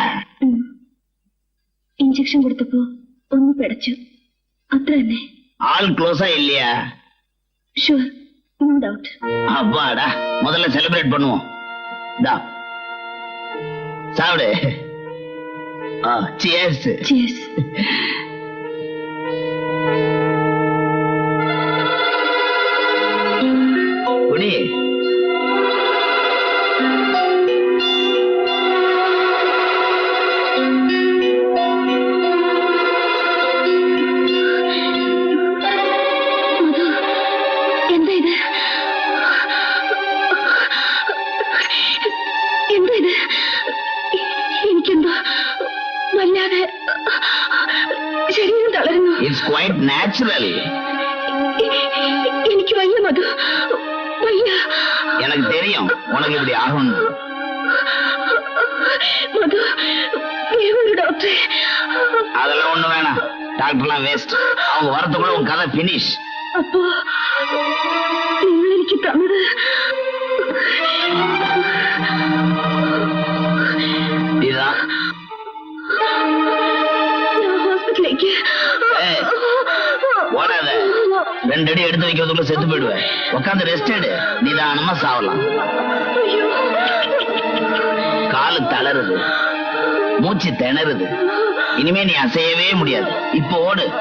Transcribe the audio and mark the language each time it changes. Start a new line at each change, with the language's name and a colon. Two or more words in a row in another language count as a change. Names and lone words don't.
Malayalam: ഇഞ്ചക്ഷൻ കൊടുത്തപ്പോ ഒന്ന് പിടച്ചു, അത്ര തന്നെ.
Tamil: ஆள் க்ளோஸா இல்லையா?
English: Sure, no doubt.
Tamil: அப்பாடா, முதல்ல செலிப்ரேட் பண்ணுவோம். தா சாப்பிடு.
English: சியர்ஸ். Cheers.
Tamil: குடி.
Malayalam: എന്താ ഇത്? എന്താ ഇത്? എനിക്കെന്തോ വല്ലാതെ ശരീരം തളരുന്നു.
English: It's quite natural.
Malayalam: എനിക്ക് വയ്യ മധു, വയ്യ.
Tamil: எனக்கு தெரியும் உனக்கு இப்படி ஆகும்.
Malayalam: മധു, വേറൊരു ഡോക്ടറെ.
Tamil: அதெல்லாம் ஒண்ணு வேணாம். டாக்டர்லாம் வேஸ்ட். அவங்க வரதுக்குள்ள உன் கதை பினிஷ்.
Malayalam: അപ്പോ നിങ്ങൾ എനിക്ക് തന്നത്
Tamil: இதுதான்.
Malayalam: ഞാൻ ഹോസ്പിറ്റലിലേക്ക്.
Tamil: ஏய், ஓடாத. 2 அடி எடுத்து வைக்கிறதுக்குள்ள செத்து போயிடுவேன். உட்காந்து ரெஸ்ட் எடு, நிதானமா சாவலாம். காலு தளருது, மூச்சு திணறுது. இனிமே நீ அசையவே முடியாது. இப்போ ஓடு.